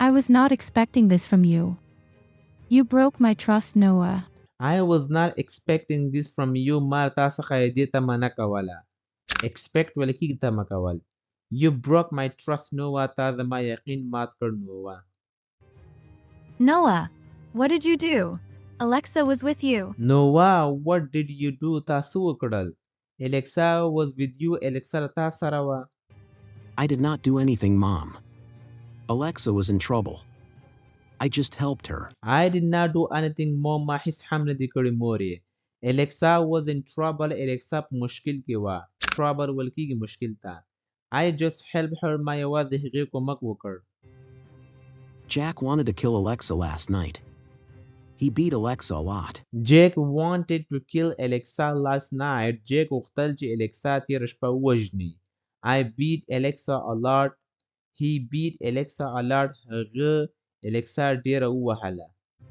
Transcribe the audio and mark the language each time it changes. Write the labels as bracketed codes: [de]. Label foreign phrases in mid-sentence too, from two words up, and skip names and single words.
[en] I was not expecting this from you. You broke my trust, Noah. I was not expecting this from you. [ps] ما تاسو څخه دې تمه نه کوله. expect ویل کېږي تمه کول. [en] You broke my trust, Noah. [ps] تا زما یقین مات کړ نووا. [en] Noah, what did you do? Alexa was with you. Noah, what did you do? [ps] تاسو وکړل. [en] Alexa was with you. [ps] Alexa تا سره وه. [en] I did not do anything, Mom. Alexa was in trouble. I just helped her. I did not do anything, Mom. [ps] ما هیڅ هم نه دي کړي مورې. [en] Alexa was in trouble. [ps] Alexa په مشکل کې وه. trouble ویل کېږي مشکل ته. [en] I just helped her. [ps] ما یوازې هغې کومک وکړ. [en] Jack wanted to kill Alexa last night. He beat Alexa a lot. Jack wanted to kill Alexa last night. [ps] Jack غوښتل چې Alexa تېره شپه ووژني. [en] I beat Alexa a lot. He beat Alexa a lot. [ps] هغه Alexa ډېره ووهله.